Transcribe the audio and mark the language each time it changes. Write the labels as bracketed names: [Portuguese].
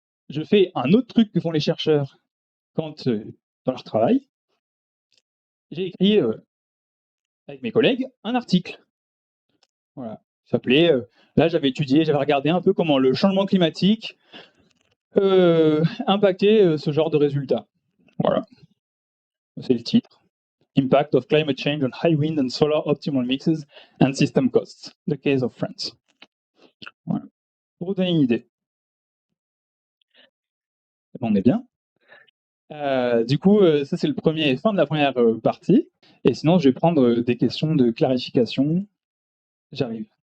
[French] Je fais un autre truc que font les chercheurs quand dans leur travail. J'ai écrit avec mes collègues un article. Voilà. Ça s'appelait. Là, j'avais étudié, j'avais regardé un peu comment le changement climatique impactait ce genre de résultats. Voilà. C'est le titre. [English] Impact of climate change on high wind and solar optimal mixes and system costs. The case of France. [French] Voilà. Pour vous donner une idée. On est bien. Du coup, ça c'est le premier fin de la première partie. Et sinon, je vais prendre des questions de clarification. J'arrive.